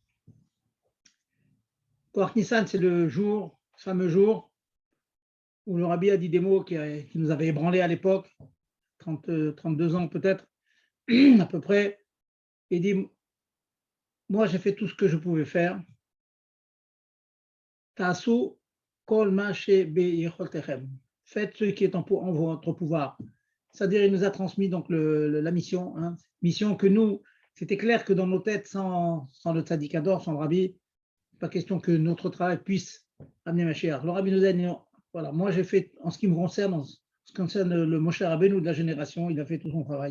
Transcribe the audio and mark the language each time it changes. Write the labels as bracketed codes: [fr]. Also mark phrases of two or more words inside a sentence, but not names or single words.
[he] כ"ח ניסן, [fr] c'est le fameux jour, où le Rabbi a dit des mots qui nous avaient ébranlés à l'époque, 32 ans peut-être, à peu près. Il dit, moi j'ai fait tout ce que je pouvais faire. [he] תעשו כל מה שביכולתכם. [fr] Faites ce qui est en votre pouvoir. C'est-à-dire, il nous a transmis donc la mission, hein, mission que nous, c'était clair que dans nos têtes, sans le tzadikador, sans le Rabbi, pas question que notre travail puisse amener Mashiach. Le Rabbi nous a dit, voilà, moi j'ai fait, en ce qui me concerne, en ce qui concerne le Moshe Rabbeinu de la génération, il a fait tout son travail.